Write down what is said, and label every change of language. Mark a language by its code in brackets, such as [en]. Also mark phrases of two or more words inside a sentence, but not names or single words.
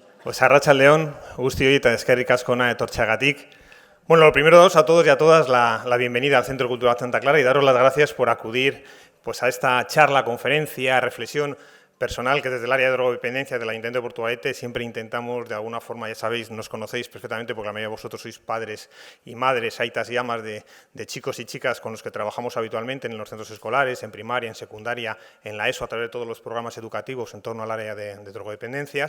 [eu] Pues arratsaldeon, guztioi eta eskerrik asko hona etortzeagatik. [es] Bueno, lo primero a todos y a todas la bienvenida al Centro Cultural Santa Clara y daros las gracias por acudir pues, a esta charla, conferencia, reflexión personal que desde el área de drogodependencia del Ayuntamiento de Portugalete siempre intentamos, de alguna forma, ya sabéis, nos conocéis perfectamente porque la mayoría de vosotros sois padres y madres, aitas y amas de chicos y chicas con los que trabajamos habitualmente en los centros escolares, en primaria, en secundaria, en la ESO, a través de todos los programas educativos en torno al área de drogodependencias.